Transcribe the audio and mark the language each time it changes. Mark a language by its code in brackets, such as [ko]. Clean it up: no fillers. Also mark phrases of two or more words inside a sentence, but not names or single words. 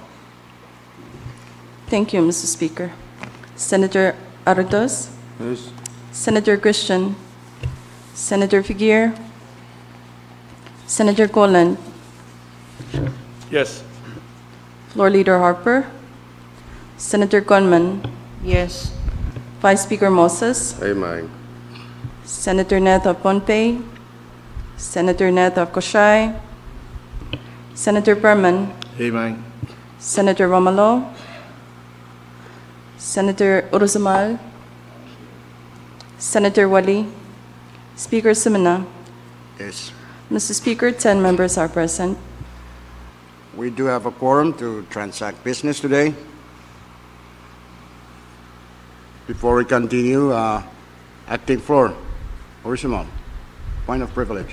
[en] Thank you, Mr. Speaker. Senator Arrotos? Yes. Senator Christian? Senator Figuer? Senator Golan? Yes. Floor Leader Harper? Senator Gunman? Yes. Vice Speaker Moses? Amen. Senator Neto Pompey? Senator Neto Koshai? Senator Berman? Amen. Senator Romalo? Senator Uruzamal? Senator Wali? Speaker Sumina? Yes. Mr. Speaker, 10 members are present. We do have a quorum to transact business today. Before we continue, acting floor, Uruzamal, point of privilege.